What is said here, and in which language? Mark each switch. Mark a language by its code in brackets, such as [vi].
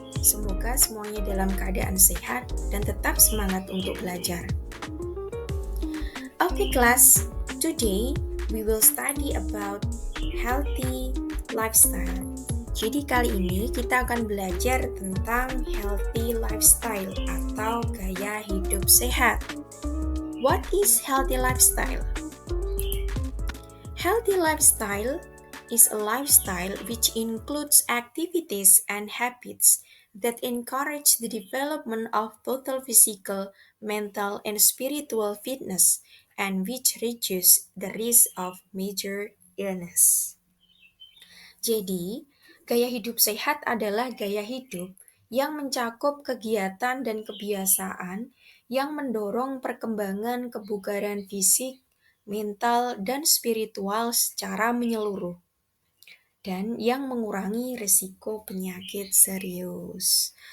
[id] Semoga semuanya dalam keadaan sehat dan tetap semangat untuk belajar. [en] Okay class, today we will study about healthy lifestyle. [id] Jadi kali ini kita akan belajar tentang healthy lifestyle atau gaya hidup sehat. [en] What is healthy lifestyle? Healthy lifestyle is a lifestyle which includes activities and habits that encourage the development of total physical, mental, and spiritual fitness and which reduce the risk of major illness. [id] Jadi, gaya hidup sehat adalah gaya hidup yang mencakup kegiatan dan kebiasaan yang mendorong perkembangan kebugaran fisik, mental, dan spiritual secara menyeluruh, dan yang mengurangi risiko penyakit serius.